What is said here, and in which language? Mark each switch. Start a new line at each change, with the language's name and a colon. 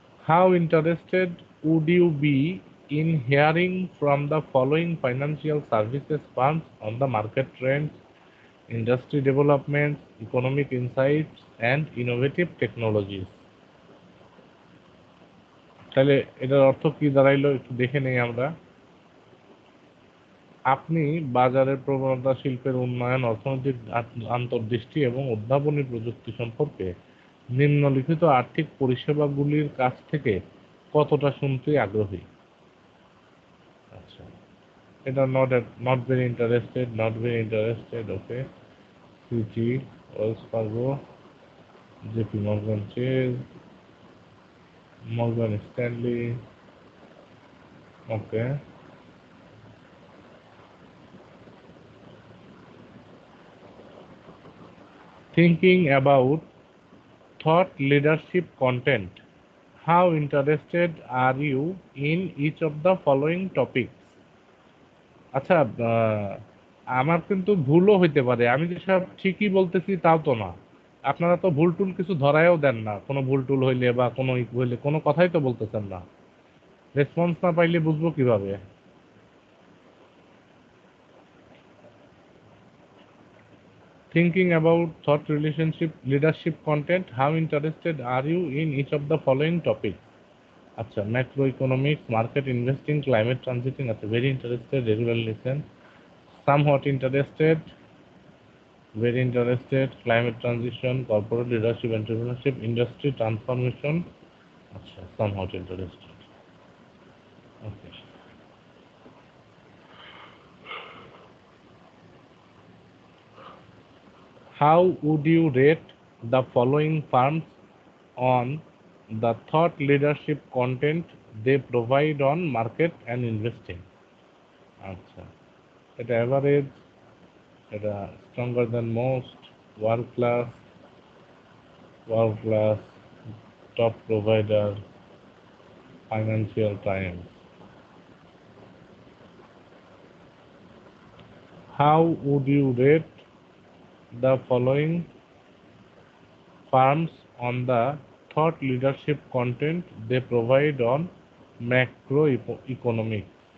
English: How interested would you be in hearing from the following financial services firms on the market trends, industry developments, economic insights, and innovative technologies?
Bangla: তাহলে এটার অর্থ কি দাঁড়াইলো একটু দেখে নেই আমরা। আপনি বাজারের প্রবণতা, শিল্পের উন্নয়ন, অর্থনৈতিক আন্তর্দৃষ্টি এবং উদ্ভাবনী প্রযুক্তি সম্পর্কে নিম্নলিখিত আর্থিক পরিষেবাগুলির কাছ থেকে কতটা শুনতে আগ্রহী?
English: আচ্ছা, এটা not very interested, not very interested. Okay, Citi, Wells Fargo, JP Morgan Chase, Morgan Stanley. Okay, thinking about thought leadership content, how interested are you in each of the following topics?
Bangla: আচ্ছা, আমার কিন্তু ভুলও হইতে পারে, আমি যে সব ঠিকই বলতেছি তাও তো না। আপনারা তো ভুল টুল কিছু ধরায়ও দেন না, কোনো ভুল টুল হইলে বা কোনো হইলে কোনো কথাই তো বলতেছেন না। রেসপন্স না পাইলে বুঝবো কিভাবে?
English: Thinking about thought relationship leadership content, how interested are you in each of the following topics? আচ্ছা, macro economics, market investing, climate transiting. আচ্ছা, very interested, regular listen, somewhat interested, very interested, climate transition, corporate leadership, entrepreneurship, industry transformation. আচ্ছা, somewhat interested. Okay. How would you rate the following firms on the thought leadership content they provide on market and investing? আচ্ছা, এটা average, এটা stronger than most, world class, top provider, Financial Times. How would you rate the following firms on the thought leadership content they provide on macroeconomics?